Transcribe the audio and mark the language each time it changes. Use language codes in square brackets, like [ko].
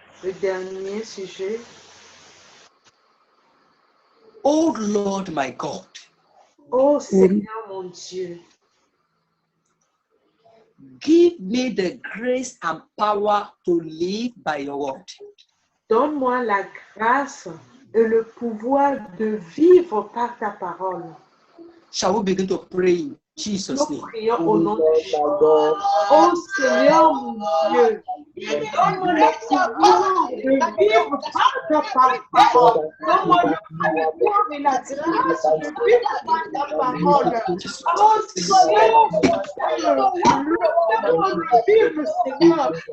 [fr] Le dernier sujet. [en] Oh Lord, my God. [fr] Oh Seigneur mon Dieu. [en] Give me the grace and power to live by your word. [fr] Donne-moi la grâce et le pouvoir de vivre par ta parole. [en] Shall we begin to pray in Jesus' [fr] Nous [en] name? [fr] prions au nom de Jésus. Oh Seigneur mon Dieu, donne-moi le pouvoir de vivre par ta parole. Donne-moi le pouvoir et la grâce de vivre par ta parole. Oh Seigneur mon Dieu, donne-moi de vivre, Seigneur.